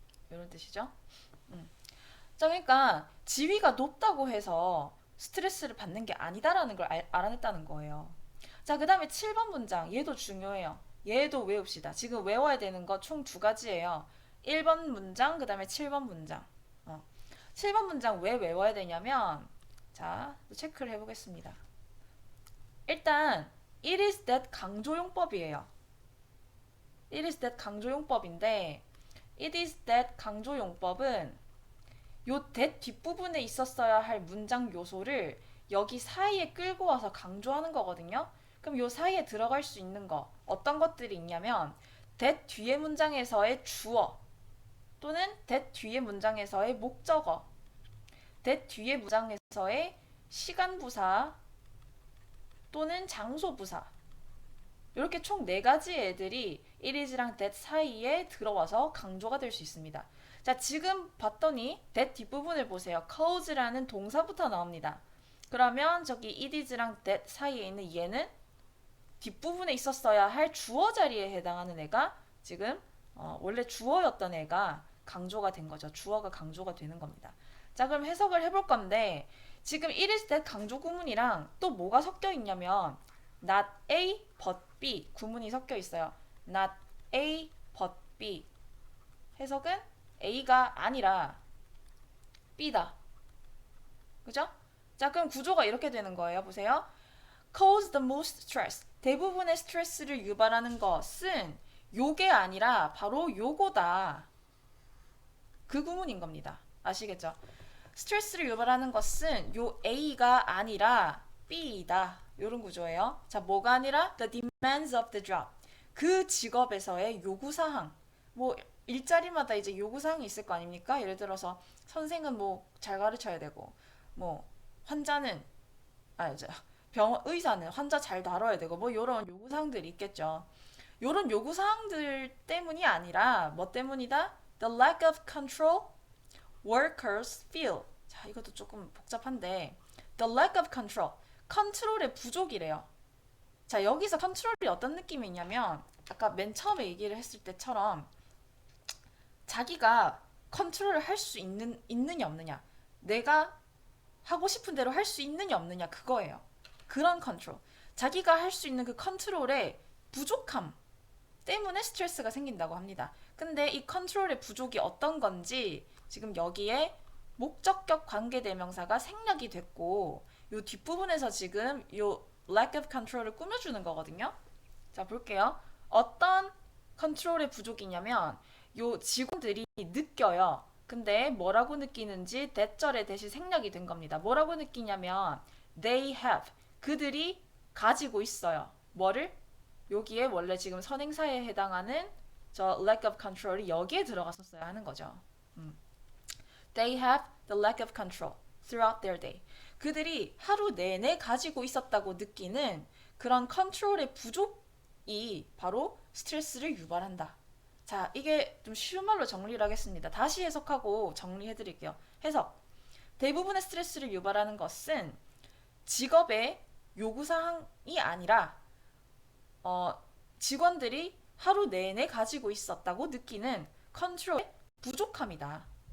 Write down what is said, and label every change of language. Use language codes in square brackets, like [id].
[ko] 이런 뜻이죠. 자, 그러니까 지위가 높다고 해서 스트레스를 받는 게 아니다라는 걸 알아냈다는 거예요. 자, 그 다음에 7번 문장. 얘도 중요해요. 얘도 외웁시다. 지금 외워야 되는 거 총 두 가지예요. 1번 문장, 그 다음에 7번 문장. 7번 문장 왜 외워야 되냐면, 자, 체크를 해보겠습니다. 일단, it is that 강조용법이에요. it is that 강조용법인데, it is that 강조용법은 요 that 뒷부분에 있었어야 할 문장 요소를 여기 사이에 끌고 와서 강조하는 거거든요. 그럼 요 사이에 들어갈 수 있는 거 어떤 것들이 있냐면 that 뒤에 문장에서의 주어 또는 that 뒤에 문장에서의 목적어 that 뒤에 문장에서의 시간 부사 또는 장소 부사 이렇게 총 4가지 애들이 it is랑 that 사이에 들어와서 강조가 될 수 있습니다. 자, 지금 봤더니 that 뒷부분을 보세요. cause라는 동사부터 나옵니다. 그러면 저기 it is랑 that 사이에 있는 얘는 뒷부분에 있었어야 할 주어 자리에 해당하는 애가 지금 원래 주어였던 애가 강조가 된 거죠. 주어가 강조가 되는 겁니다. 자, 그럼 해석을 해볼 건데 지금 it is that 강조 구문이랑 또 뭐가 섞여 있냐면 not A but B 구문이 섞여 있어요. not A but B 해석은 A가 아니라 B다. 그죠? 자, 그럼 구조가 이렇게 되는 거예요. 보세요. [en] cause the most stress. [ko] 대부분의 스트레스를 유발하는 것은 요게 아니라 바로 요거다. 그 구문인 겁니다. 아시겠죠? 스트레스를 유발하는 것은 요 A가 아니라 B이다. 요런 구조예요. 자, 뭐가 아니라 [en] the demands of the job. [ko] 그 직업에서의 요구사항. 뭐 일자리마다 이제 요구사항이 있을 거 아닙니까? 예를 들어서 선생은 뭐 잘 가르쳐야 되고 뭐 환자는 이제 의사는 환자 잘 다뤄야 되고 뭐 요런 요구사항들이 있겠죠. 요런 요구사항들 때문이 아니라 뭐 때문이다? [en] The lack of control workers feel. [ko] 자, 이것도 조금 복잡한데 the lack of control. 컨트롤의 부족이래요. 자, 여기서 컨트롤이 어떤 느낌이 있냐면 아까 맨 처음에 얘기를 했을 때처럼 자기가 컨트롤을 할 수 있느냐 없느냐 내가 하고 싶은 대로 할 수 있느냐 없느냐 그거예요. 그런 컨트롤. 자기가 할 수 있는 그 컨트롤의 부족함 때문에 스트레스가 생긴다고 합니다. 근데 이 컨트롤의 부족이 어떤 건지 지금 여기에 목적격 관계대명사가 생략이 됐고 요 뒷부분에서 지금 요 lack of control을 꾸며주는 거거든요. 자, 볼게요. 어떤 컨트롤의 부족이냐면 요 직원들이 느껴요. 근데 뭐라고 느끼는지 대절에 대신 생략이 된 겁니다. 뭐라고 느끼냐면 [en] they have. [ko] 그들이 가지고 있어요. 뭐를? 여기에 원래 지금 선행사에 해당하는 저 lack of control이 여기에 들어갔었어야 하는 거죠. [en] They have the lack of control throughout their day. [ko] 그들이 하루 내내 가지고 있었다고 느끼는 그런 컨트롤의 부족이 바로 스트레스를 유발한다. 자, 이게 좀 쉬운 말로 정리를 하겠습니다. 다시 해석하고 정리해 드릴게요. 해석. 대부분의 스트레스를 유발하는 것은 직업의 요구사항이 아니라 직원들이 하루 내내 가지고 있었다고 느끼는 컨트롤의 부족함이다.